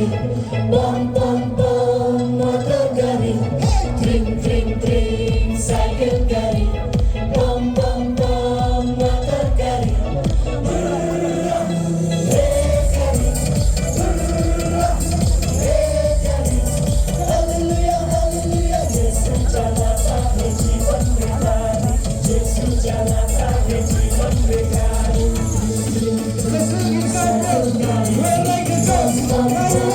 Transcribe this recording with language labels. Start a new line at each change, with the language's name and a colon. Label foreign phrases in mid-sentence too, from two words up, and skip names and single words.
English: Bum, bum, bum, motor gari. Dring, dring, dring, cycle gari. Bum, bum, bum, motor gari. Hurrah! Hey gari. Hurrah! Hey gari. Hallelujah, hallelujah.
Hindi: यीशु चलाता है जीवन में गाड़ी. यीशु चलाता है जीवन में गाड़ी.
English: Cecile, you got this. Where they can go.